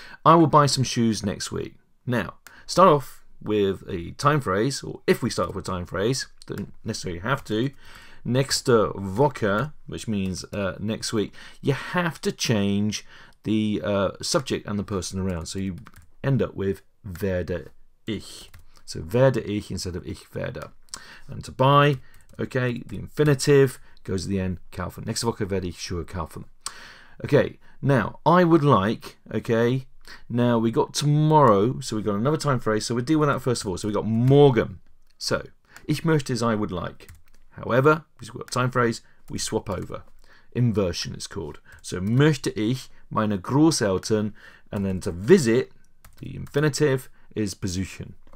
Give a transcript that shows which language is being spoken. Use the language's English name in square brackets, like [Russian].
[English] I will buy some shoes next week. Now, start off with a time phrase, or if we start off with a time phrase, don't necessarily have to. Next Woche, which means next week, you have to change the subject and the person around. So you end up with [German] werde ich. [English] So [German] werde ich [English] instead of [German] ich werde. [English] And to buy, okay, the infinitive goes at the end, kaufen. [German] Nächste Woche werde ich Schuhe kaufen. [English] Okay, now I would like, okay, now we got tomorrow, so we got another time phrase, so we'll deal with that first of all. So we got morgen. So, [German] ich möchte [English] is I would like. However, because we've got a time phrase, we swap over. Inversion is called. [German] So möchte ich meine Großeltern, [English] and then to visit, the infinitive is besuchen.